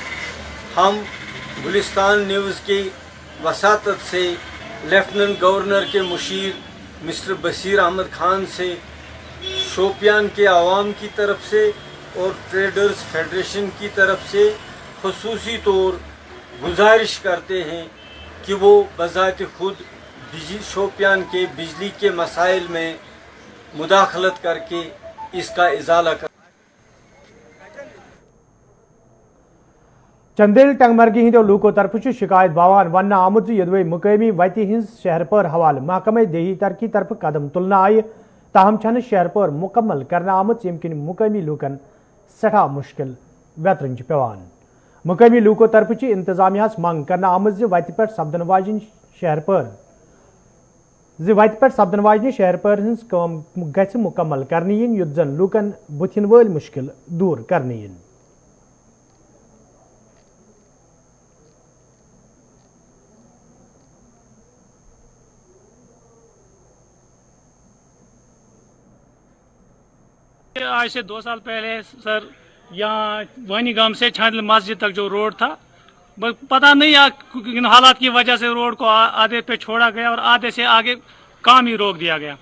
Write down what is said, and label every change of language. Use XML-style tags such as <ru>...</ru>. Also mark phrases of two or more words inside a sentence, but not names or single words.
<ur>ہم گلستان نیوز کی وساطت سے لیفٹیننٹ گورنر کے مشیر مسٹر بشیر احمد خان سے شوپیان کے عوام کی طرف سے اور ٹریڈرز فیڈریشن کی طرف سے خصوصی طور گزارش کرتے ہیں کہ وہ بذات خود شوپیان کے بجلی کے مسائل میں مداخلت کر کے اس کا ازالہ کر.</ur> <ks>چندیل ٹنگمرگی ہندو لوکو طرف شکایت باوان ون آمت یدوے مقامی وتی ہز شہر پر حوالہ محکمہ دیہی ترقی طرف قدم تلنا آئی تاہم چھن شہر پر مکمل کرنا آمت یم کن مقامی لوکن سٹھا مشکل ویترن پیوان. مقامی لوکو طرف انتظامیہ منگ کرنا آمت وتہ پہ سپدن واجن شہر پر ہز کام گژھِ مکمل کرنہ ین یت زن لوکن بتھن ول مشکل دور کرنہ ین.</ks> <ur>آج سے 2 سال پہلے سر یہاں وانی گام سے چھاندل مسجد تک جو روڈ تھا پتہ نہیں ان حالات کی وجہ سے روڈ کو آدھے پہ چھوڑا گیا اور آدھے سے آگے کام ہی روک دیا گیا.</ur>